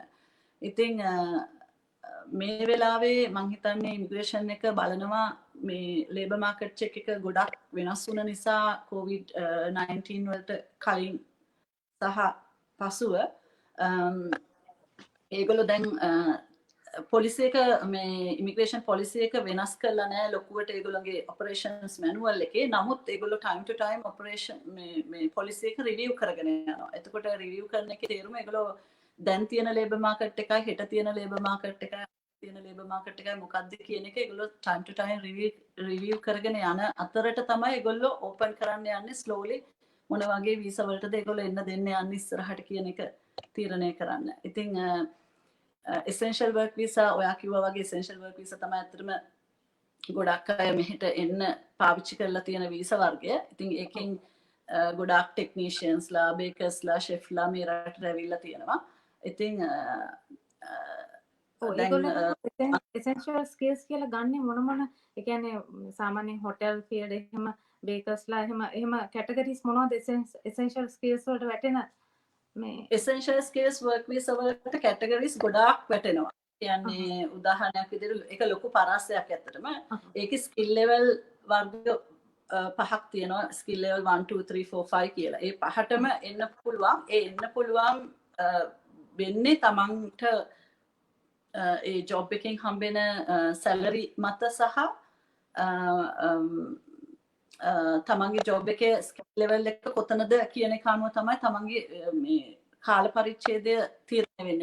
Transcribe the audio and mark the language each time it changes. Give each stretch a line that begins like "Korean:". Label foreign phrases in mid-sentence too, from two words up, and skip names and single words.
Sinhala: ඉතින් මේ වෙලාවේ මං හිතන්නේ ඉමිග්‍රේෂන් එක බලනවා මේ
English: labour market check
Sinhala: එක ගොඩක් වෙනස් වුණ නිසා COVID-19 වලට කලින් සහ පසුව ඒගොල්ලෝ දැන් පොලිසි එක මේ
English: immigration policy
Sinhala: එක වෙනස් කරලා නැහැ ලොකුවට ඒගොල්ලෝගේ
English: operations manual
Sinhala: එකේ. නමුත් ඒගොල්ලෝ
English: time to time
Sinhala: ඔපරේෂන් මේ පොලිසි එක රිවිව් කරගෙන යනවා. එතකොට රිවිව් කරන එකේ තේරුම ඒගොල්ලෝ දැන් තියෙන
English: labour market
Sinhala: එකයි හෙට තියෙන
English: labour market
Sinhala: එකයි තියෙන
English: labour market
Sinhala: එකයි මොකක්ද කියන එක ඒගොල්ලෝ
English: time to time
Sinhala: රිවිව් කරගෙන යන අතරට තමයි ඒගොල්ලෝ ඕපන් කරන්න යන්නේ slowly මොන වගේ වීසා වලටද ඒගොල්ලෝ එන්න දෙන්න යන්නේ ඉස්සරහට කියන එක තීරණය කරන්න. ඉතින්
English: essential work visa
Sinhala: ඔයා කිව්වා වගේ
English: essential work visa
Sinhala: තමයි ඇත්තටම ගොඩක් අය මෙහෙට එන්න පාවිච්චි කරලා තියෙන වීසා වර්ගය. ඉතින් ඒකෙන් ගොඩක් ටෙක්නීෂියන්ස්ලා, බේකර්ස්ලා, ෂෙෆ්ලා මේ රටට ඇවිල්ලා තියෙනවා. ඉතින්
English: essential skills
Sinhala: කියලා ගන්නේ මොන ඒ කියන්නේ සාමාන්‍යයෙන්
English: hotel field
Sinhala: එහෙම බේකර්ස්ලා එහෙම කැටගරිස් මොනවද
English: essential skills
Sinhala: වලට වැටෙන මේ
English: essential skills work visa
Sinhala: වලට කැටගරිස් ගොඩාක් වැටෙනවා. කියන්නේ උදාහරණයක් විදිහට ඒක ලොකු පරාසයක් ඇත්තටම. ඒකේ
English: skill level
Sinhala: වර්ග පහක් තියෙනවා.
English: skill level
Sinhala: 1 2 3 4 5 කියලා. ඒ පහටම එන්න පුළුවන්. ඒ එන්න පුළුවන් වෙන්නේ තමන්ට ඒ ජොබ් එකෙන් හම්බෙන සැලරි මත සහ තමන්ගේ ජොබ් එකේ
English: skill level
Sinhala: එක කොතනද කියන එක අනුව තමයි තමන්ගේ මේ කාල පරිච්ඡේදය තීරණය වෙන්නේ.